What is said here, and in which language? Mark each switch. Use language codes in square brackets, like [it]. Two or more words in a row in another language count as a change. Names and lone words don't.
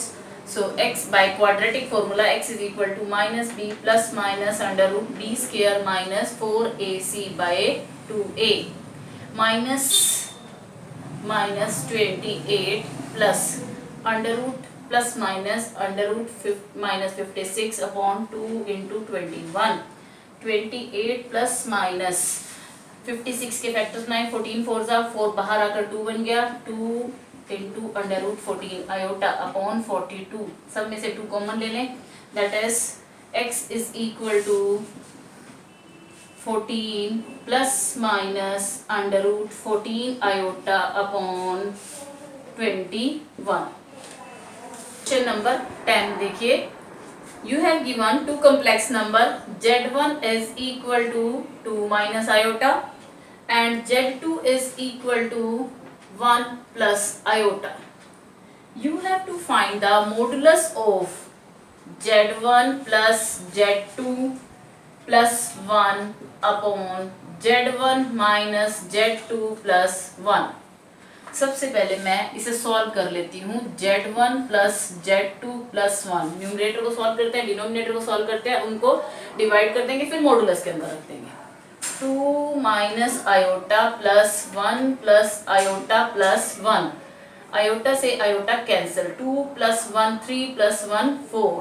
[en] So x by quadratic formula x is equal to -b plus minus under root b² minus 4ac by 2a minus 28 plus under root plus minus under root minus 56 upon 2 into 21 28 plus minus 56 [hi] के फैक्टर्स 9 14 4 जा 4 बाहर आकर 2 बन गया [en] 2 into under root 14 iota upon 42. [hi] सब में से 2 कॉमन ले लें, [en] that is x is equal to 14 plus minus under root 14 iota upon 21. [hi] क्वेश्चन नंबर 10 देखिए। [en] You have given two complex number z1 is equal to 2 minus iota and z2 is equal to 1 plus iota. You have to find the modulus of z1 plus z2 plus 1 upon z1 minus z2 plus 1। [hi] सबसे पहले मैं इसे सॉल्व कर लेती हूँ। z1 plus z2 plus 1 न्यूमरेटर को सॉल्व करते हैं, डिनोमिनेटर को सॉल्व करते हैं, उनको डिवाइड कर देंगे, फिर मॉडुलस के अंदर रख देंगे। [en] 2 minus iota plus 1 plus iota plus 1 प्लस आयोटा प्लस 1, आयोटा से आयोटा कैंसिल, 2 + 1 3 + 1 4।